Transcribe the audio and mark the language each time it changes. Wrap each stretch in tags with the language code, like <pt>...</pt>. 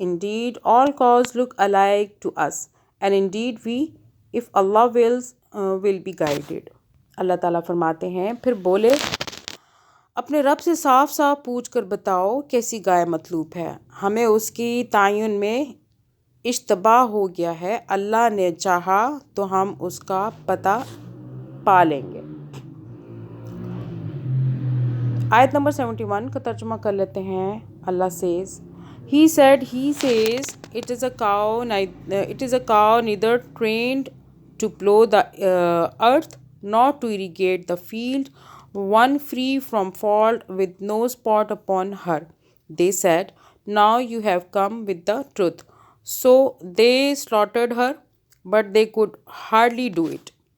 <en>Indeed, all cows look alike to us. And indeed we, if Allah wills, will be guided.</en> <ur>اللہ تعالیٰ فرماتے ہیں، پھر بولے اپنے رب سے صاف صاف پوچھ کر بتاؤ کیسی گائے مطلوب ہے، ہمیں اس کی تعین میں اشتباہ ہو گیا ہے، اللہ نے چاہا تو ہم اس کا پتہ پا لیں گے۔ آیت نمبر 71 کا ترجمہ کر لیتے ہیں۔</ur> <en>اللہ He says, it is a cow neither trained to plow the earth nor to irrigate the field, one free from fault with no spot upon her. They said, now you have come with the truth. So they slaughtered her, but they could hardly do it.</en>